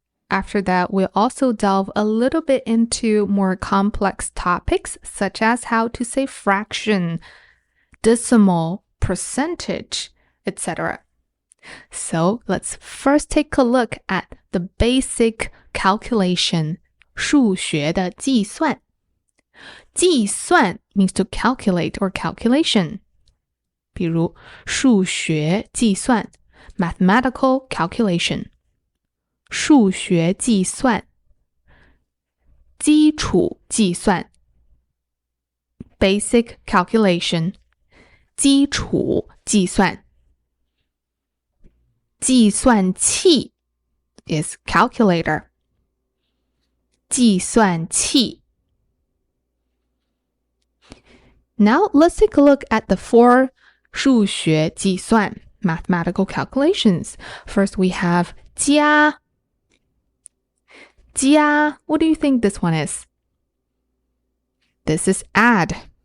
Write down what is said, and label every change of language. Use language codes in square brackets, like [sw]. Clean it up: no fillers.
[en] After that, we'll also delve a little bit into more complex topics such as how to say fraction, decimal, percentage, etc. So let's first take a look at the basic calculation, [zh] 数学的计算. [en] 计算 means to calculate or calculation. [zh] 比如数学计算 [en] mathematical calculation. [zh] 数学计算基础计算 [en] basic calculation. [zh] 基础计算计算器 [en] is calculator. 计算器 Now let's take a look at the four [zh] 数学计算 [en] mathematical calculations. First we have 加 What do you think this one is? This is add.